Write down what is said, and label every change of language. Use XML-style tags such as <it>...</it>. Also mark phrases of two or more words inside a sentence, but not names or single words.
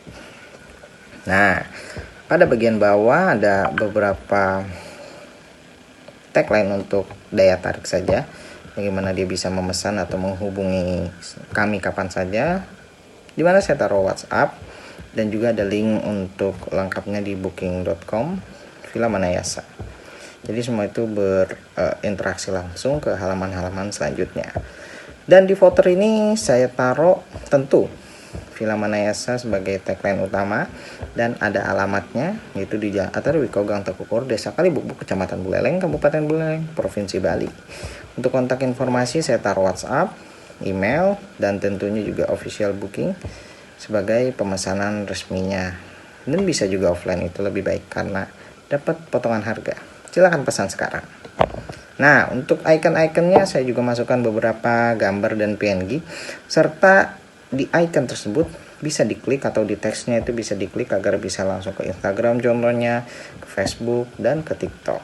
<id>Nah, pada bagian bawah ada beberapa tagline untuk daya tarik saja, bagaimana dia bisa memesan atau menghubungi kami kapan saja, dimana saya taruh WhatsApp, dan juga ada link untuk lengkapnya di booking.com Villa Manayasa. Jadi semua itu berinteraksi langsung ke halaman-halaman selanjutnya. Dan di footer ini saya taruh tentu Villa Manayasa sebagai tagline utama, dan ada alamatnya, yaitu di Jalan Atarwiko Gang Tekukur, Desa Kalibukbuk, Kecamatan Buleleng, Kabupaten Buleleng, Provinsi Bali. Untuk kontak informasi saya taruh WhatsApp, email, dan tentunya juga</id> <en>official booking</en> <id>sebagai pemesanan resminya. Dan bisa juga offline, itu lebih baik karena dapat potongan harga. Silakan pesan sekarang. Nah, untuk icon-iconnya saya juga masukkan beberapa gambar dan PNG, serta di icon tersebut bisa diklik atau di teksnya itu bisa diklik agar bisa langsung ke Instagram contohnya, ke Facebook, dan ke TikTok.</id>